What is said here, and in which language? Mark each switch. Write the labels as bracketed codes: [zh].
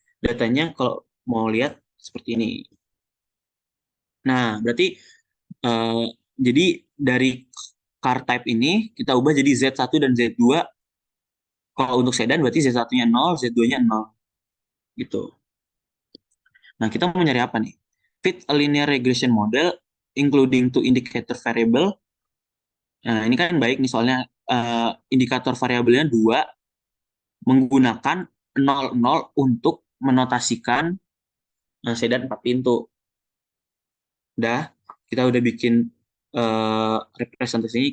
[id] Datanya kalau mau lihat seperti ini. Nah, berarti eh, jadi dari car type ini kita ubah jadi Z1 dan Z2. Kalau untuk sedan berarti Z1-nya 0, Z2-nya 0 gitu. Nah, kita mau nyari apa nih? [en] Fit a linear regression model including two indicator variable. [id] Nah, ini kan baik nih soalnya indikator variabelnya 2, menggunakan 0, 0 untuk menotasikan sedan 4 pintu. Udah, kita udah bikin representasi ini.